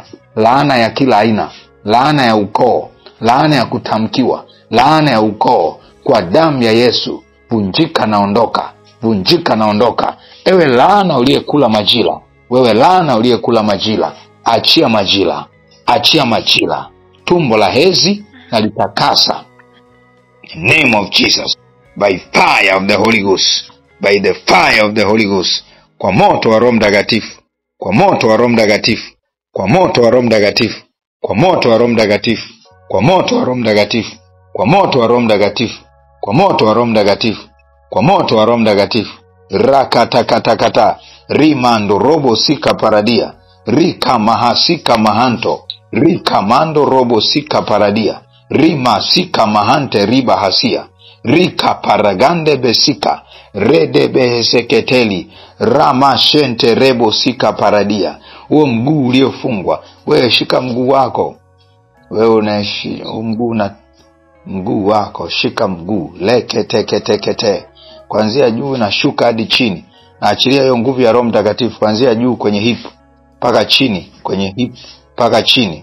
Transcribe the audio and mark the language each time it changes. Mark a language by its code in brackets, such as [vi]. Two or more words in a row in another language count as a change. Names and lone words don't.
[sw] Laana ya kila aina, laana ya ukoo, laana ya kutamkiwa, laana ya ukoo, kwa damu ya Yesu, vunjika na ondoka, vunjika na ondoka. Ewe laana uliyekula majira, wewe laana uliyekula majira, achia majira, achia majira. Tumbo la hezi na litakasa, [en] in the name of Jesus, by fire of the Holy Ghost, by the fire of the Holy Ghost, [sw] kwa moto wa Roho Mtakatifu, kwa moto wa Roho Mtakatifu, kwa moto wa Roho Mtakatifu, kwa moto wa Roho Mtakatifu, kwa moto wa Roho Mtakatifu, kwa moto wa Roho Mtakatifu, kwa moto wa Roho Mtakatifu, kwa moto wa Roho Mtakatifu. Rakatakatakata rimando robo sika paradia, rika mahasika mahanto, rika mando robo sika paradia, rima sika mahante riba hasia, rika paragande besika, rede beheseketeli, rama shente rebo sika paradia. Huo mguu uliofungwa, wewe shika mguu wako. Wewe unaishi mguu na mguu wako, shika mguu, lekete kuanzia juu na shuka hadi chini. Na achilia hiyo nguvu ya Roho Mtakatifu kuanzia juu kwenye hip paka chini, kwenye hip paka chini.